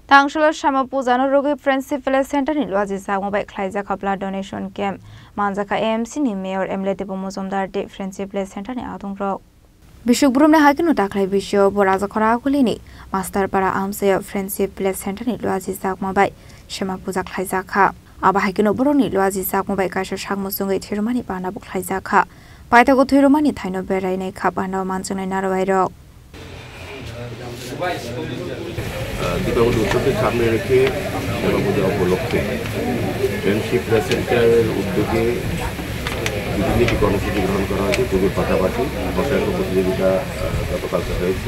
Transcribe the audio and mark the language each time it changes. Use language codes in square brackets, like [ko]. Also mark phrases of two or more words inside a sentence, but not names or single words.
[trp] Tangshalo Shama Puzano Rogi Friendship Village Center ni Luazi Sagmobai Klaiza Kapla Donation Camp Manjaka AMC ni Mayor Emlete Pomozomdar de Friendship Village Center ni Adung Ro Bishopbrumne Hakinu Taklai Bishop Boraza Korakulini Master Para Amse Friendship Village Center ni Luazi Sagmobai Shama Puza Klaiza Kha Aba Hakinu Buroni Luazi Sagmobai Kasha Shagmusungai Thirumani Bana Buklaiza Kha Paita go Thirumani Thaino Berai nei Khapana Manjunai Narwairo [bn] দীপাবলি উৎসবকে সামনে রেখে সেবা পূজা উপলক্ষে ফ্রেন্ডশিপ সেন্টারের উদ্যোগে বিভিন্ন একটি কর্মসূচি গ্রহণ করা হয়েছে। পুজোর পাশাপাশি বসায়ন প্রতিযোগিতা গতকালকে হয়েছে।